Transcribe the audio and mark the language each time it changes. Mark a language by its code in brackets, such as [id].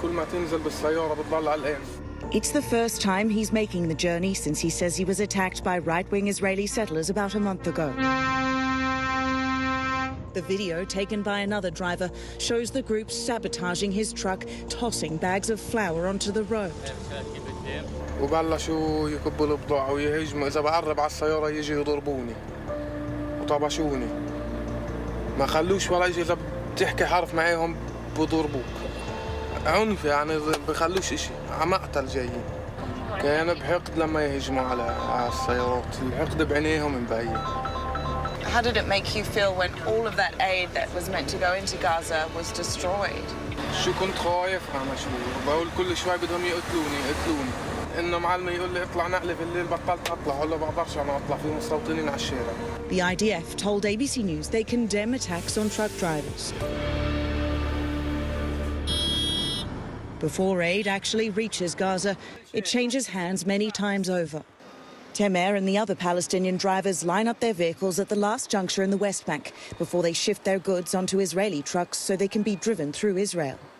[en] It's the first time he's making the journey since he says he was attacked by right-wing Israeli settlers about a month ago. The video, taken by another driver, shows the group sabotaging his truck, tossing bags of flour onto the road. [ar] وبلشوا يكبوا البضاعة ويهجموا إذا بقرب على السيارة يجي يضربوني وطبشوني ما خلوش ولا شيء إذا بتحكي حرف معاهم بضربوك عنف يعني بخلوش إشي عمقتل جايين كان بحقد لما يهجموا على السيارات الحقد بعينيهم مبين. [en] How did it make you feel when all of that aid that was meant to go into Gaza was destroyed? [ar] شو كنت خايف أنا شو بقول كل شوي بدهم يقتلوني إنه معلم يقول لي اطلع نقلة بالليل بطلت أطلع ولا بقدرش أنا أطلع في مستوطنين على الشارع. [en] The IDF told ABC News they condemn attacks on truck drivers. Before aid actually reaches Gaza, it changes hands many times over. Temer and the other Palestinian drivers line up their vehicles at the last juncture in the West Bank before they shift their goods onto Israeli trucks so they can be driven through Israel.